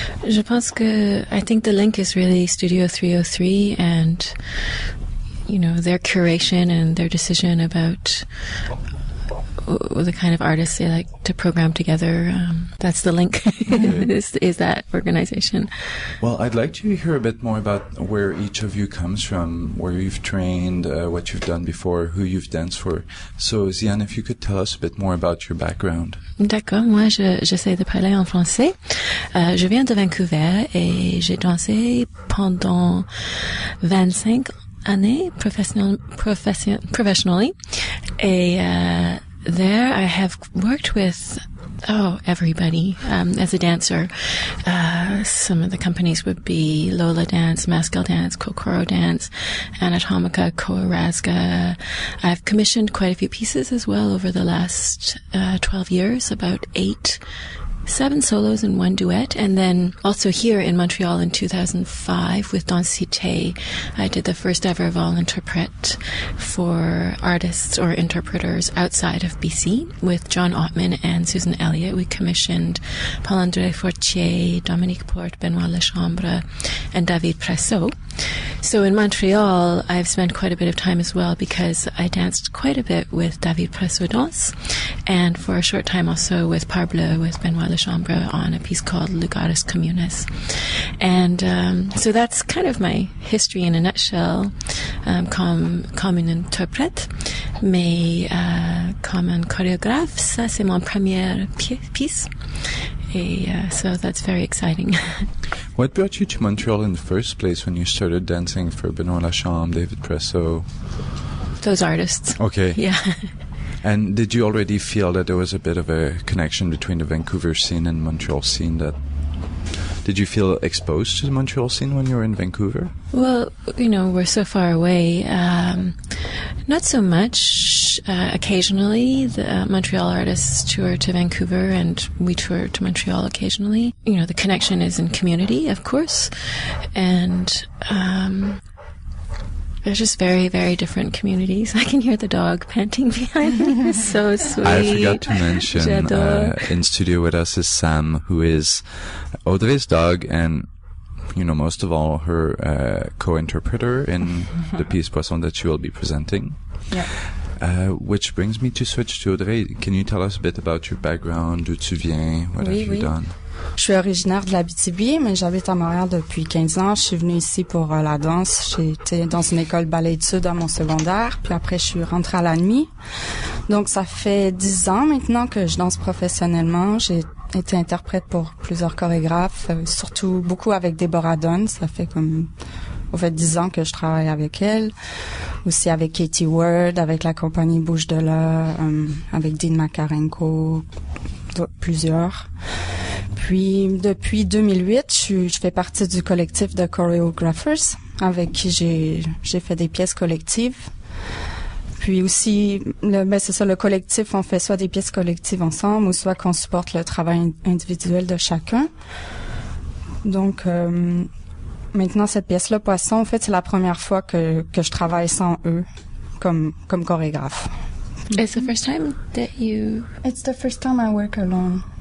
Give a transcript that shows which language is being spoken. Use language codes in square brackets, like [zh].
[fr] Je pense que [en] I think the link is really Studio 303 and their curation and their decision about the kind of artists they like to program together. That's the link, is that organization. Well, I'd like to hear a bit more about where each of you comes from, where you've trained, what you've done before, who you've danced for. So, Ziyian, if you could tell us a bit more about your background. [fr] D'accord, moi j'essaie de parler en français. Je viens de Vancouver et j'ai dansé pendant 25 années professionally. [en] Et there I have worked with everybody as a dancer. some of the companies would be Lola Dance, Maskell Dance, Kokoro Dance, Anatomica, Korazga. I've commissioned quite a few pieces as well over the last 12 years, about 7 solos and 1 duet. And then also here in Montreal in 2005 with Dansité, I did the first ever vol interprète for artists or interpreters outside of BC with John Ottman and Susan Elliott. We commissioned Paul-André Fortier, Dominique Porte, Benoît Lechambre, and David Pressot. So in Montreal, I've spent quite a bit of time as well because I danced quite a bit with David Pressot Danse, and for a short time also with Parbleu, with Benoît Lechambre on a piece called Lugaris Communis. And so that's kind of my history in a nutshell, [fr] comme une interprète, mais comme un chorégraphe, ça c'est mon première piece. [en] So that's very exciting. What brought you to Montreal in the first place when you started dancing for Benoît Lechambre, David Pressot? Those artists. Okay. Yeah. And did you already feel that there was a bit of a connection between the Vancouver scene and Montreal scene? Did you feel exposed to the Montreal scene when you were in Vancouver? Well, we're so far away. Not so much. Occasionally, the Montreal artists tour to Vancouver, and we tour to Montreal occasionally. The connection is in community, of course, and they're just very, very different communities. I can hear the dog panting behind me. It's so sweet. I forgot to mention, in studio with us is Sam, who is Audrey's dog, and most of all, her co-interpreter in the piece Poisson that she will be presenting. Yeah. Which brings me to switch to Audrey. Can you tell us a bit about your background, [fr] d'où tu viens, [en] what have you done? [fr] Je suis originaire de l'Abitibi, mais j'habite à Montréal depuis 15 ans. Je suis venue ici pour la danse. J'ai été dans une école ballet-études à mon secondaire, puis après je suis rentrée à la nuit. Donc ça fait 10 ans maintenant que je danse professionnellement. J'ai été interprète pour plusieurs chorégraphes, surtout beaucoup avec Deborah Dunn. Ça fait 10 ans que je travaille avec elle. Aussi avec Katie Ward, avec la compagnie Bouge de là, avec Dean Makarenko, plusieurs. Puis, depuis 2008, je fais partie du collectif de choreographers avec qui j'ai fait des pièces collectives. Puis aussi, c'est ça, le collectif, on fait soit des pièces collectives ensemble ou soit qu'on supporte le travail individuel de chacun. Donc, maintenant, cette pièce-là, Poisson, en fait, c'est la première fois que je travaille sans eux comme chorégraphe. [en] It's the first time that you... It's the first time I work alone.